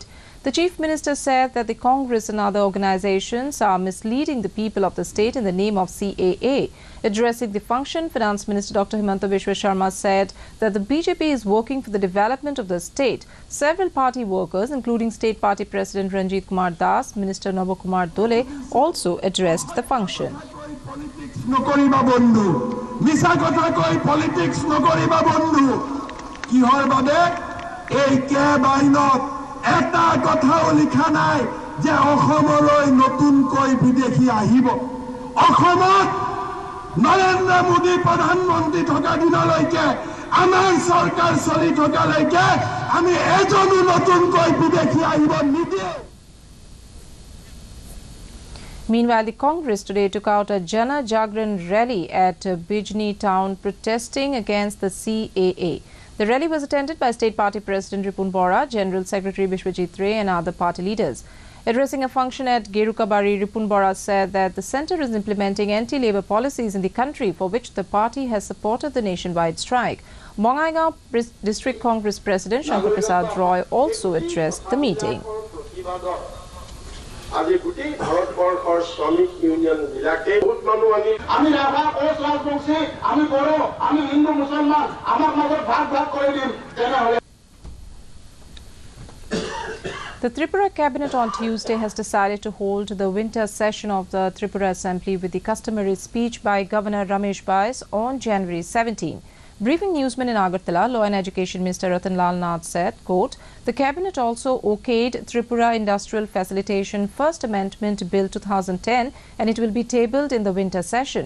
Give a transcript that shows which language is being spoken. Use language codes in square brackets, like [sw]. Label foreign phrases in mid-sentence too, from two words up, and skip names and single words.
[en] The Chief Minister said that the Congress and other organizations are misleading the people of the state in the name of CAA. Addressing the function, Finance Minister Dr. Himanta Biswa Sharma said that the BJP is working for the development of the state. Several party workers, including State Party President Ranjit Kumar Das, Minister Nabo Kumar Dole, also addressed the function. [as] এটা কথাও লিখা নাই যে অসমলৈ নতুনকৈ বিদেশী আহিব। অসমত নৰেন্দ্ৰ মোদী প্ৰধানমন্ত্ৰী থকা দিনলৈকে আমাৰ চৰকাৰ চলি থকালৈকে আমি এজনো নতুনকৈ বিদেশী আহিব নিদিয়ে। [en] Meanwhile, the Congress today took out a Jana Jagran rally at Bijni town protesting against the CAA. The rally was attended by State Party President Ripun Bora, General Secretary Bishwajit Ray and other party leaders. Addressing a function at Gerukabari, Ripun Bora said that the centre is implementing anti-labour policies in the country for which the party has supported the nationwide strike. Bongaigaon District Congress President Shankar Prasad Roy also addressed the meeting. [as] আজি গোটেই ভাৰতবৰ্ষৰ শ্ৰমিক ইউনিয়ন বিলাকে বহুত মানুহ আমি ৰাভা কোচ ৰাজবংশী আমি বড়ো আমি হিন্দু মুছলমান আমাৰ মাজত ভাগ কৰি দিম তেনেহলে। [en] The Tripura Cabinet on Tuesday has decided to hold the winter session of the Tripura Assembly with the customary speech by Governor Ramesh Bais on January 17. Briefing newsmen in Agartala, Law and Education Minister Ratan Lal Nath said, quote, the Cabinet also okayed Tripura Industrial Facilitation First Amendment Bill 2010 and it will be tabled in the winter session.